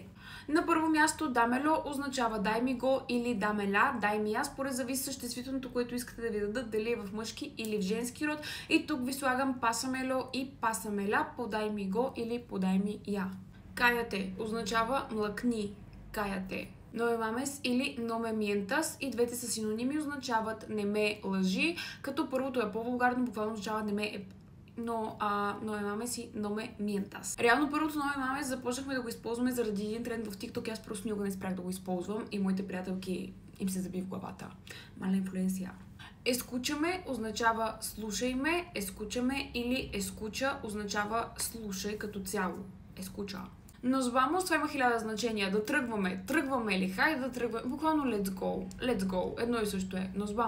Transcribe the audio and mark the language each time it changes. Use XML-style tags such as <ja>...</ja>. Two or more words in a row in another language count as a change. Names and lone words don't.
<bg>На първо място, дамело означава дай ми го или дамела, дай ми я, според зависи съществителното, което искате да ви дадат, дали е в мъжки или в женски род. И тук ви слагам пасамело и пасамела, подай ми го или подай ми я. Каяте означава млъкни, каяте.</bg> <es>No me mames или no me mientas,</es> <bg>и двете са синоними, означават не ме лъжи, като първото е по-вулгарно, буквално означава не ме</bg> <es>no me mames</es> <bg>и</bg> <es>no me mientas.</es> <bg>Реално първото</bg> <es>no me mames</es> <bg>започнахме да го използваме заради един тренд в TikTok, аз просто никога не спрях да го използвам и моите приятелки им се заби в главата.</bg> <es>mala influencia.</es> <bg>Ескучаме означава слушай ме, ескучаме или ескуча означава слушай като цяло. Ескуча.</bg> <es>Nos vamos,</es> <bg>това има 1000 значения. Да тръгваме. Тръгваме ли? Хайде да тръгваме. Буквално</bg> <en>let's go. Let's go.</en> <bg>Едно и също е.</bg> <es>Nos vamos.</es>